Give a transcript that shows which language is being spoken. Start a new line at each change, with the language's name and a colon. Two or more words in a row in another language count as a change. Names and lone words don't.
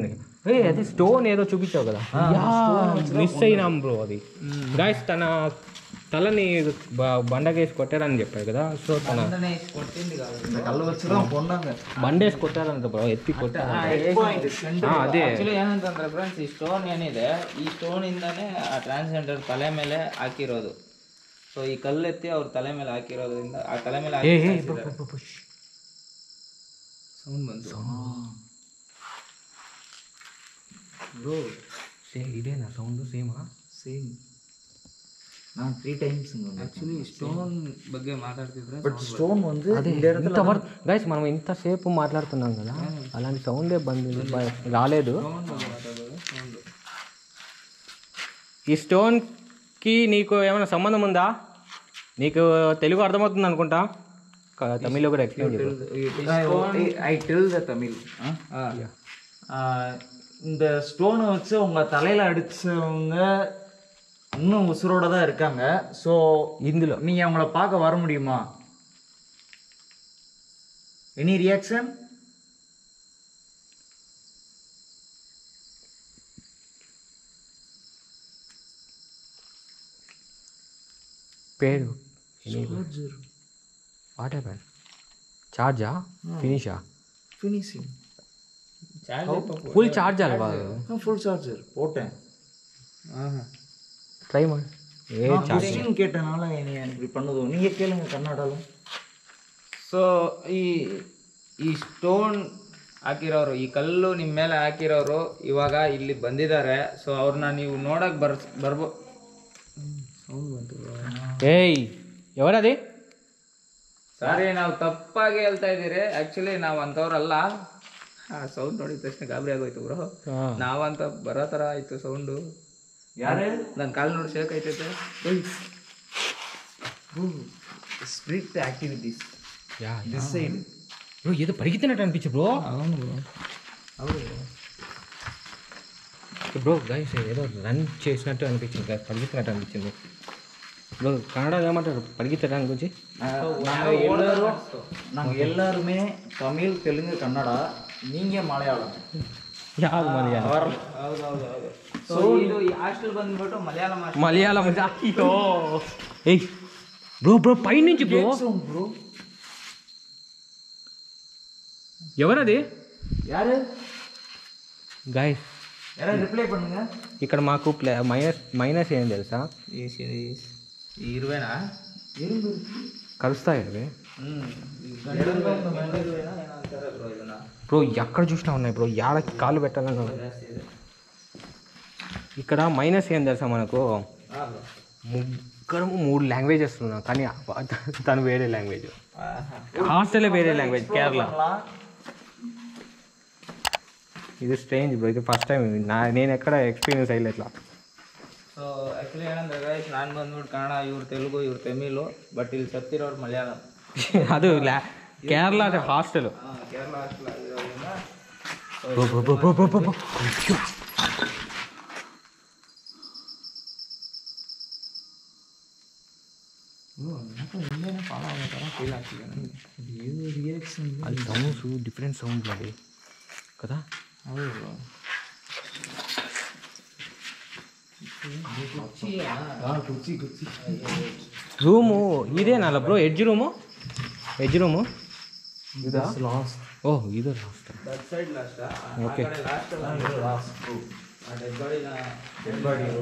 Telugu: అది స్టోన్ ఏదో చూపించావు కదా, మిస్ అయినాం బ్రో. అది గాయస్ తన తలని బండకేసి కొట్టారని చెప్పారు కదా. సో తన కళ్ళు వచ్చి పొందాంగ బండేసి కొట్టారంట బ్రో, ఎత్తి కొట్టారు. అదే
Kannada: ಏನಂತಂದ್ರೆ ಫ್ರೆಂಡ್ಸ್, ಈ ಸ್ಟೋನ್ ಏನಿದೆ, ಈ ಸ್ಟೋನ್ ಇಂದಾನೆ ಆ ಟ್ರಾನ್ಸ್ಜೆಂಡರ್ ತಲೆ ಮೇಲೆ ಹಾಕಿರೋದು. ಸೊ ಈ ಕಲ್ಲೆತ್ತಿ ಅವ್ರ ತಲೆ ಮೇಲೆ ಹಾಕಿರೋದ್ರಿಂದ ಆ ತಲೆ ಮೇಲೆ ಸೌಂಡ್ ಬಂತು ಬ್ರೋ. ಇದೇನಾ ಸೌಂಡು? ಸೇಮಾ? ಸೇಮ್. ನಾನು 3 times
Telugu: యాక్చువల్లీ స్టోన్ ಬಗ್ಗೆ మాట్లాడుతుంದ್ರೆ, బట్ స్టోన్ ఉంది గైస్. మనం ఇంతసేపు మాట్లాడుతున్నాం కదా, అలాంటి సౌండే రాలేదు. ఈ స్టోన్కి నీకు ఏమైనా సంబంధం ఉందా? నీకు తెలుగు అర్థమవుతుంది అనుకుంటా, తమిళ్లో కూడా ఎక్స్ప్లెయిన్ చేయండి.
English: I tell the Tamil.
Tamil: இந்த ஸ்டோனை வச்சு உங்கள் தலையில் அடித்தவங்க இன்னும் உசுரோட தான் இருக்காங்க. ஸோ
Telugu: ఇందులో
Tamil: நீங்கள் அவங்கள பார்க்க வர முடியுமா?
English: any reaction?
Telugu: పేరు
English: what happen?
Telugu: చార్జా? ఫినిషా?
Tamil: ஃபினிஷிங்.
English: full charge
Telugu: అల్వా?
English: full charger
Tamil: போட்டேன்.
Kannada: ట్రై ಮಾಡಿ.
Tamil: கொஸ்டின் கேட்டனால என்னைய இப்படி பண்ணுது. நீங்கள் கேளுங்க கன்னடாவில்.
Kannada: ಸೊ ಈ ಸ್ಟೋನ್ ಹಾಕಿರೋರು, ಈ ಕಲ್ಲು ನಿಮ್ಮ ಮೇಲೆ ಹಾಕಿರೋರು ಇವಾಗ ಇಲ್ಲಿ ಬಂದಿದ್ದಾರೆ. ಸೊ ಅವ್ರನ್ನ ನೀವು ನೋಡಕ್ಕೆ ಬರ್ಬೋ. ಸೌಂಡ್ ಬಂತು.
Telugu: ಏಯ್ ఎవరది?
Kannada: ಸಾರಿ, ನಾವು ತಪ್ಪಾಗಿ ಹೇಳ್ತಾ ಇದ್ದೀರಿ. ಆ್ಯಕ್ಚುಲಿ ನಾವು ಅಂಥವ್ರಲ್ಲ. ಆ ಸೌಂಡ್ ನೋಡಿದ ತಕ್ಷಣ ಗಾಬರಿ ಆಗೋಯ್ತು ಬ್ರೋ. ನಾವಂತ ಬರೋ ಥರ ಆಯಿತು ಸೌಂಡು. ಯಾರು? ನನ್ನ ಕಾಲು ನೋಡಿ ಶೇಕ್ ಆಯ್ತೈತೆ.
English: spirit activities యా this side.
Telugu: బ్రో ఏదో పరిగెత్తినట్టు అనిపించు బ్రో. అవును బ్రో, అవును బ్రో. గైస్ ఏదో రన్ చేసినట్టు అనిపించింది, పరిగెత్తినట్టు అనిపించింది బ్రో. కన్నడ ఏమంటారు పరిగెత్తడానికి గురించి?
Tamil: நாங்கள் எல்லாருமே தமிழ், தெலுங்கு, கன்னடா. நீங்கள் மலையாளம்.
Kannada: ಯಾರು ಮಲಯಾಳಂ? ಹೌದು. ಸೊ ಇದು ಈ ಹಾಸ್ಟೆಲ್ ಬಂದ್ಬಿಟ್ಟು ಮಲಯಾಳಂ.
Telugu: అయ్యో ఏయ్ బ్రో పైనుంచి బ్రో. ఎవరది?
Tamil: யாரு?
Telugu: గైస్
Tamil: யாராவது ரிப்ளை பண்ணுங்க.
Telugu: ఇక్కడ మాకు మైనస్ ఏం తెలుసా? ఈ ఇరవైనా
Tamil: எறும்பு
Telugu: కలుస్తాయి అవి బ్రో. ఎక్కడ చూసినా ఉన్నాయి బ్రో, ఏడకి కాలు పెట్టాలని. ఇక్కడ మైనస్ ఏం తెలుసా మనకు? ముగ్గురము 3 లాంగ్వేజెస్ ఉన్నాం, కానీ తను వేరే లాంగ్వేజ్, హాస్టలే వేరే లాంగ్వేజ్, కేరళ. ఇది స్ట్రేంజ్ బ్రో, ఇది
English: first time
Telugu: నేను ఎక్కడ ఎక్స్పీరియన్స్ అయ్యలే ఇట్లా.
Kannada: ಸೊ ಆ್ಯಕ್ಚುಲಿ ಏನಂದ್ರೆ ಗೈಸ್, ನಾನು ಬಂದ್ಬಿಟ್ಟು ಕನ್ನಡ, ಇವ್ರು ತೆಲುಗು, ಇವ್ರು ತಮಿಳು, ಬಟ್ ಇಲ್ಲಿ ಸತ್ತಿರೋರು ಮಲಯಾಳಂ. ಅದು ಕೇರಳ ಹಾಸ್ಟೆಲ್. ಕೇರಳ ಹಾಸ್ಟೆಲ್ ಆಗಿರೋದ್ರಿಂದ ಹಿಂದೆನೇ ಫಾಲೋ ಆಗೋ ಥರ ಫೀಲ್ ಆಗ್ತಿದೆ ನನಗೆ.
Telugu: అది
English: sounds different sounds
Telugu: అది. కదా.
Kannada: ಹೌದು ಬ್ರೋ.
Telugu: రూము ఇదేనా బ్రో?
English: edge room
Telugu: లాస్ట్ ఓహ్ ఇది లాస్ట్.
English: that side last.
Telugu: ఓకే.
English: last dead body